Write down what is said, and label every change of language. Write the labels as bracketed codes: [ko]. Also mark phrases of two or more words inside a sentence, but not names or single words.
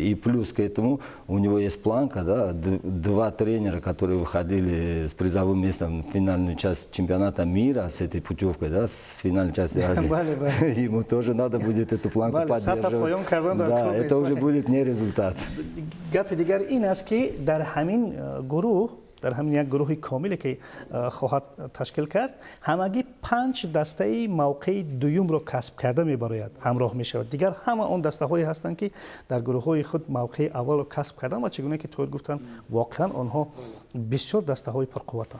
[ru] И плюс к этому у него есть планка, да, 2 тренера, которые выходили с призовым местом в финальную часть чемпионата мира с этой путевкой, да, с финальной части Азии. Ему тоже надо будет эту планку поддерживать. Да, это уже будет не результат. [tg] гапи дигар ин аст ки дар ҳамин гурӯҳ, дар ҳамин як гурӯҳи комиле ки хоҳад ташкил кард, ҳамагӣ 5 дастаи мавқеи дуюмро касб карда мебарояд, ҳамроҳ мешавад. Дигар ҳама он дастаҳое ҳастанд ки дар гурӯҳҳои худ мавқеи аввалро касб карданд ва чӣ гуне ки тоир гуфтанд, воқеан онҳо бисёр дастаҳои пурқувватанд.